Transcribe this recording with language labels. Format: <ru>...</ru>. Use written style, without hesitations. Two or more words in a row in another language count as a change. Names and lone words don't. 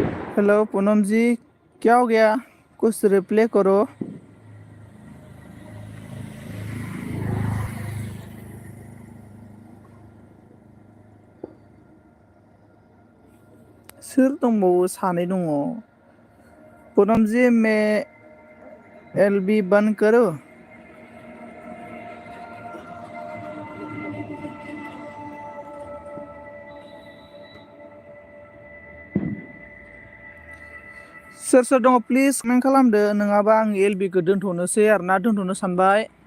<hi>हेलो पूनम जी, क्या हो गया? कुछ रिप्ले करो।</hi> <brx>सोर दंबावो? सानै दङ।</brx> <hi>पूनम जी मैं एलबी बंद करो।</hi> <brx>सोर सोर दङ प्लिज कमेन्ट खालामदो, नङाबा आं एलबिखौ दोनथ'नोसै आरोना, दोनथ'नो सानबाय।</brx>